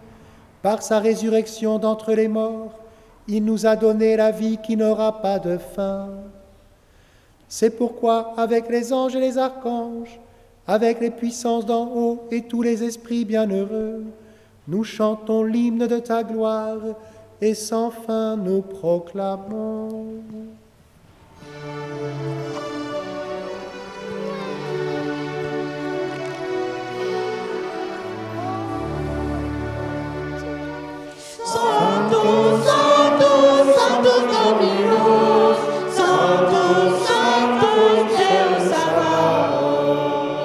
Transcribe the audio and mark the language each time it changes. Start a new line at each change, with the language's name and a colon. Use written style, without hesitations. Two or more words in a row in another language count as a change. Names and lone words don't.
French: Par sa résurrection d'entre les morts, il nous a donné la vie qui n'aura pas de fin. C'est pourquoi, avec les anges et les archanges, avec les puissances d'en haut et tous les esprits bienheureux, nous chantons l'hymne de ta gloire et sans fin nous proclamons.
Latin: Santo, Santo, Santo Dominus, Santo, Santo Deus Sabaoth.